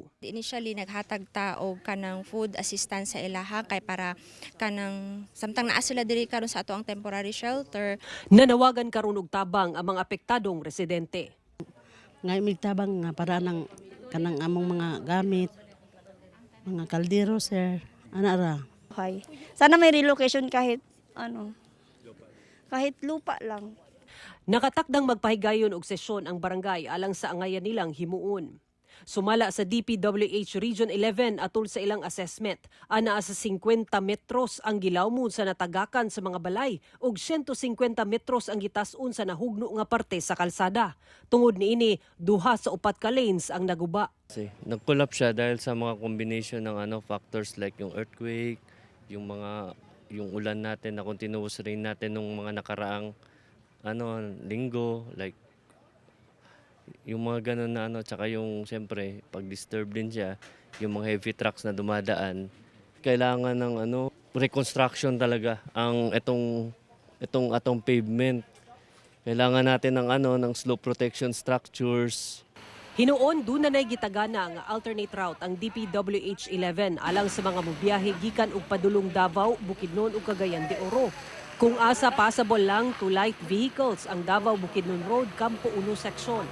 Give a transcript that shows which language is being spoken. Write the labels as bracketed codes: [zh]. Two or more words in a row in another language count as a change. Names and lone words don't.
[ceb] Initially naghatag ta og kanang [en] food assistance [ceb] sa ilaha kay para kanang samtang naa sila diri karon sa ato ang [en] temporary shelter. [ceb] Nanawagan karon og tabang ang mga apektadong residente. Ngay migtabang nga para nang kanang among mga gamit, mga kaldero sir. Ana ra. Okay. [tl] Sana may relocation kahit kahit lupa lang. [ceb] Nakatakdang magpahigayon og sesyon ang barangay alang sa angayan nilang himuon. Sumala sa DPWH Region 11 atol sa ilang assessment, anaa sa 50 metros ang gilawmon sa natagakan sa mga balay ug 150 metros ang gitas-on sa nahugno nga parte sa kalsada. Tungod niini, 2 sa 4 ka lanes ang naguba. [tl] Nag-collapse siya dahil sa mga combination ng [en] factors like [tl] yung earthquake, yung ulan natin na [en] continuous rain [tl] natin nung mga nakaraang linggo, like yung mga ganun na tsaka yung siyempre pag disturb din siya, yung mga [en] heavy trucks [tl] na dumadaan, kailangan ng reconstruction talaga ang itong pavement. Kailangan natin ng [en] slope protection structures. [ceb] Hinuon dunay gitagana nga alternate route ang DPWH 11 alang sa mga mobiyahe gikan og padulong Davao, Bukidnon ug Cagayan de Oro. Kung asa possible lang to [en] light vehicles [ceb] ang Davao-Bukidnon Road Campo 1 section.